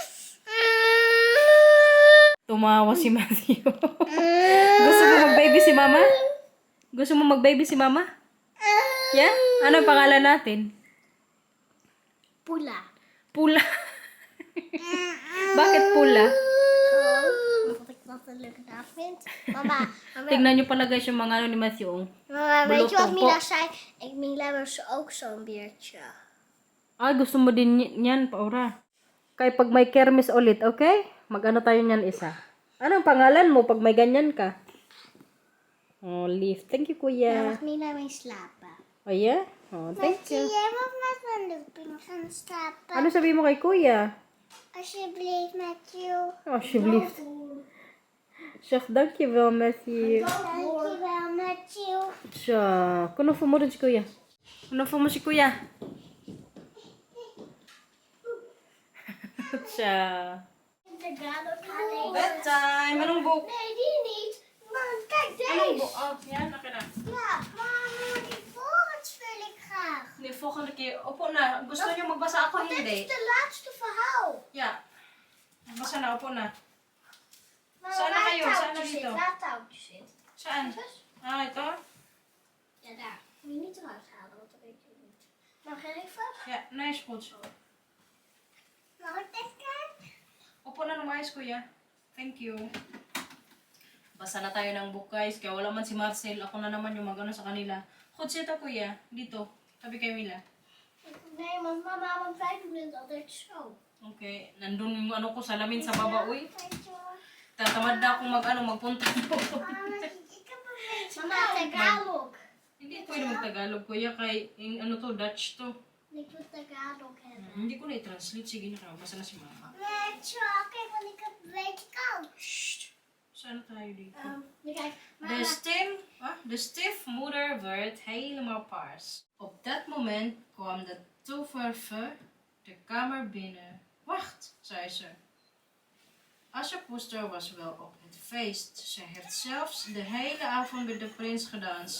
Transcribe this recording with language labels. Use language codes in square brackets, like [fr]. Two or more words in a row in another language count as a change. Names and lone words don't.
[tl] Tumawa si Matthew. Gusto mo mag-baby si mama? Gusto mo mag-baby si mama? Yeah? Ano ang pangalan natin? Pula. Pula. Bakit pula? [nl] Omdat ik dat een leuke naam vind. Mama, [tl] Tignan nyo pala guys yung mga ano ni Matthew. [nl] mama, weet je wat Belofte, [tl] Mila po. [nl] zei? Mila heeft ook zo'n beertje. [tl] Ay, gusto mo din yan, Paura. Kaya pag may kermis ulit, okay? Mag-ano tayo niyan isa. Anong pangalan mo pag may ganyan ka? [en] Oh, Leaf. Thank you, [nl] Daar [tl] kuya. [nl] mag Mila mee slapen. [en] Oh, yeah? Oh, thank you. [nl] jij mag met mijn Lupin gaan slapen? [tl] Ano sabi mo kay kuya? [nl] Alsjeblieft, Matthew. Alsjeblieft. Zeg, dankjewel, Matthew. Dankjewel, Matthew. [tl] Tja, kunufo mo rin si kuya. Kunufo mo si kuya. [nl] Tja. [tl] Bedtime. Anong book? [nl] Nee, die niet. Man, kijk [tl] Anong [nl] deze. [tl] book? Oh, yan, akin na. [nl] Ja, mama, die volgende wil ik graag. [tl] Hindi, [nl] volgende keer. [tl] Opo na. Gusto niyo magbasa ako? [nl] Dit [tl] Hindi. [nl] is de laatste verhaal. Ja. [tl] Basa na, opo na. [nl] Maar [tl] Saan na [nl] waar [tl] kayo? [nl] het [tl] Saan na [nl] touwtje [tl] dito? [nl] zit, waar het touwtje zit. [tl] Saan? Ah, ito? [nl] Ja, daar. Moet je niet eruit halen, want dat weet je niet. Mag ik even? Ja, nice, goed zo. Mag ik dit kijken? [tl] Opo na lumayas, kuya. [en] Thank you. [tl] Basa na tayo ng book, guys. Kaya wala man si Marcel. Ako na naman yung mag-ano sa kanila. Kutsi ito, kuya. Dito. Tabi kay Mila. [nl] Nee, want mama, want wij doen het altijd zo. Okay. [tl] Nandun yung ano ko, salamin sa baba, uy. [nl] Weet je wel. [tl] Tatamad na akong magpunta po. [nl] Mama, ik heb een beetje Mama, Tagalog. [tl] Hindi pwede mag-Tagalog, kuya. Kay, ano to, Dutch to. [nl] Ik wil Tagalog hebben. [tl] Hindi ko na-translate. Sige na kayo. Basta na si mama. [nl] Weet je wel, kijk, want ik heb een beetje koud. [tl] Shh. Saan tayo dito? [nl] Kijk, De stiefmoeder werd helemaal paars. Op dat moment kwam de toeverve de kamer binnen. Wacht, zei ze. Assepoester was wel op het feest. Ze heeft zelfs de hele avond met de prins gedanst.